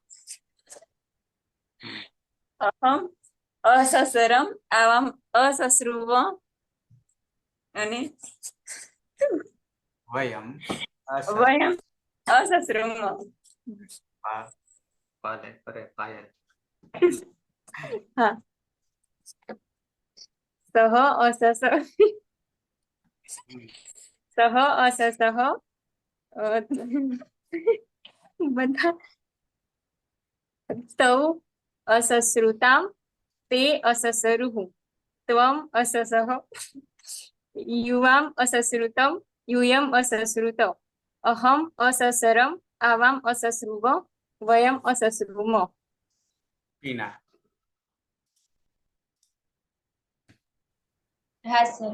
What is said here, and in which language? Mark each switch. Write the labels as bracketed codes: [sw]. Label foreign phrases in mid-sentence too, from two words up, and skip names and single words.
[sa] अहम् अससरम् आवाम् असश्रुव અને वयम વયમ असश्रुम। पायल। હા સહ અસસઃ સહ અસસઃ બધા તૌ અસશ્રુતાં તે અસસરુઃ। ત્વम् अससः युवाम् असश्रुतं यूयम् असश्रुत। अहम् अससरम् आवाम् असश्रुव वयम् असश्रुम। पीना। [hi] हाँ सर।